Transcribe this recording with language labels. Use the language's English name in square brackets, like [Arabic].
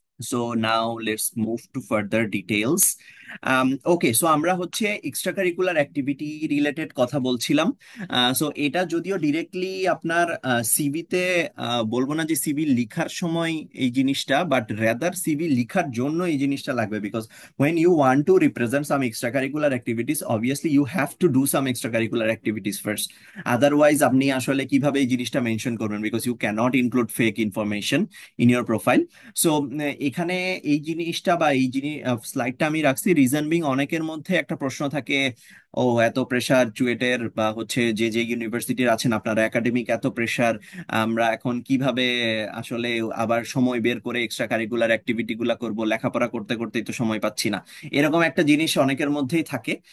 [English] So now let's move to further details. [Bangla] Okay, so আমরা হচ্ছে extra curricular activity related কথা বলছিলাম। So এটা যদিও ডিরেক্টলি আপনার সিভিতে বলবো না যে সিভি লিখার সময় এই জিনিসটা, বাট রেদার সিভি লিখার জন্য এই জিনিসটা লাগবে। [English] Because when you want to represent some extracurricular activities, obviously you have to do some extracurricular activities first. Otherwise [Bangla] আপনি আসলে কিভাবে এই জিনিসটা মেনশন করবেন, [English] Because you cannot include fake information in your profile. [Bangla] So এখানে এই জিনিসটা বা এই জিনিস স্লাইডটা আমি রাখছি, রিজন বিং অনেকের মধ্যে একটা প্রশ্ন থাকে, ও এত প্রেসার চুয়েটের বা হচ্ছে যে যে ইউনিভার্সিটির আছেন আপনারা, একাডেমিক এত প্রেসার, আমরা এখন কিভাবে আসলে আবার সময় বের করে এক্সট্রা কারিকুলার অ্যাক্টিভিটি গুলা করবো, লেখাপড়া করতে করতেই তো সময় পাচ্ছি না, এরকম একটা জিনিস অনেকের মধ্যেই থাকে।